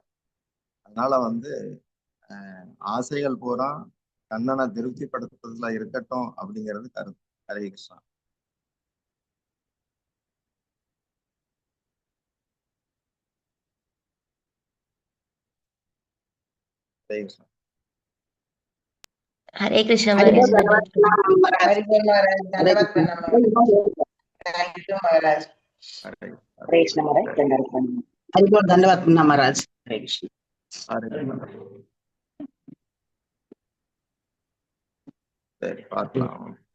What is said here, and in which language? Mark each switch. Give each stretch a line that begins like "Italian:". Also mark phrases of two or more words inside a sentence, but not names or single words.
Tamil: அதனால ஆசைகள் பூரா கண்ணனை திருப்திப்படுத்துறதுல இருக்கட்டும் அப்படிங்கிறது கருத்து. ஹரே கிருஷ்ணா. ஹரே கிருஷ்ணா.
Hindi: हरे कृष्ण महाराज। धन्यवाद महाराज। हरे कृष्ण।
Tamil: சரி, பார்க்கலாம்.